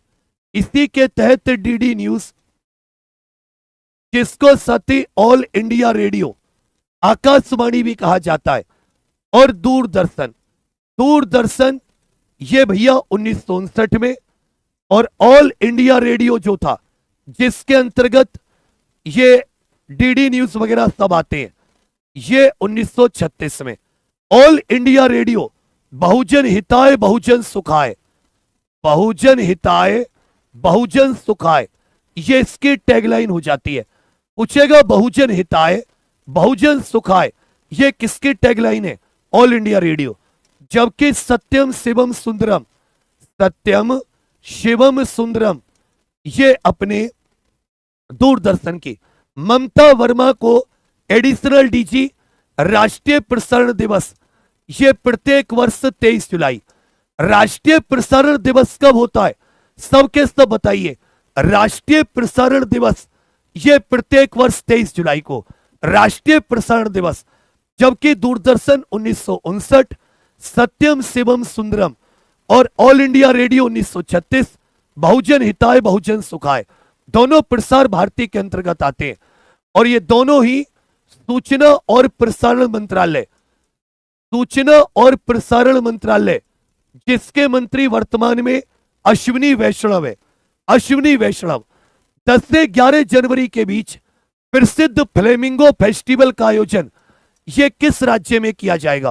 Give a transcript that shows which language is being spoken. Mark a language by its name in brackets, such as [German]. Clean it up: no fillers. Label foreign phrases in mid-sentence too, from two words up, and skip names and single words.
[Hindi] इसी के तहत डीडी न्यूज, जिसको साथी ऑल इंडिया रेडियो, आकाशवाणी भी कहा जाता है, और दूरदर्शन, दूरदर्शन ये भैया 1959 में, और ऑल इंडिया रेडियो जो था जिसके अंतर्गत ये डीडी न्यूज वगैरह सब आते हैं, ये 1936 में। [Sanskrit] ऑल इंडिया रेडियो बहुजन हिताय बहुजन सुखाय, बहुजन हिताय बहुजन सुखाय, [Hindi] ये इसकी टैगलाइन हो जाती है। [Sanskrit] पूछेगा बहुजन हिताय बहुजन सुखाय, [Hindi] ये किसकी टैगलाइन है? ऑल इंडिया रेडियो। जबकि [Sanskrit] सत्यम शिवम सुंदरम, सत्यम शिवम सुंदरम, [Hindi] ये अपने दूरदर्शन की। ममता वर्मा को एडिशनल डीजी, राष्ट्रीय प्रसारण दिवस, ये प्रत्येक वर्ष 23 जुलाई। राष्ट्रीय प्रसारण दिवस कब होता है? सबके सब बताइए। राष्ट्रीय प्रसारण दिवस ये प्रत्येक वर्ष 23 जुलाई को राष्ट्रीय प्रसारण दिवस। जबकि दूरदर्शन 1959, [Sanskrit] सत्यम शिवम सुंदरम [Hindi] और ऑल इंडिया रेडियो 1936, [Sanskrit] बहुजन हिताय बहुजन सुखाय [Hindi] दोनों प्रसार भारती के अंतर्गत आते हैं और ये दोनों ही सूचना और प्रसारण मंत्रालय, सूचना और प्रसारण मंत्रालय जिसके मंत्री वर्तमान में अश्विनी वैष्णव है। अश्विनी वैष्णव 10 से 11 जनवरी के बीच प्रसिद्ध फ्लेमिंगो फेस्टिवल का आयोजन ये किस राज्य में किया जाएगा?